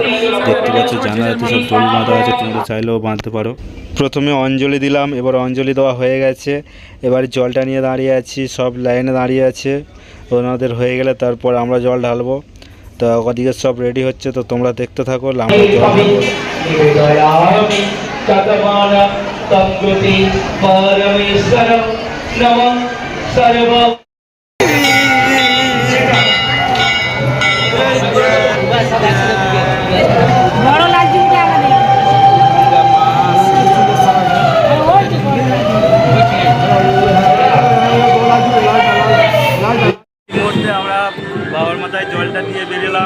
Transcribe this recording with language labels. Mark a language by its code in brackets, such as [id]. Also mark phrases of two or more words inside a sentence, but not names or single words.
[bn] দেখতে পাচ্ছ জানালাতে সব দড়ি বাঁধা আছে, তোমরা চাইলেও বাঁধতে পারো। প্রথমে অঞ্জলি দিলাম, এবার অঞ্জলি দেওয়া হয়ে গেছে। এবার জলটা নিয়ে দাঁড়িয়ে আছি, সব লাইনে দাঁড়িয়ে আছে। ওনাদের হয়ে গেলে তারপর আমরা জল ঢালবো। তো ওদিকে সব রেডি হচ্ছে, তো তোমরা দেখতে থাকো। আমরা জল ঢালবো। [sa] निवेदयामि शतमान तंगुति परमेश्वरं नमः सर्व [bn] বড় লাগছে এটা আমাদের মুহূর্তে আমরা বাবার মাথায় জলটা দিয়ে বেরিয়েলাম।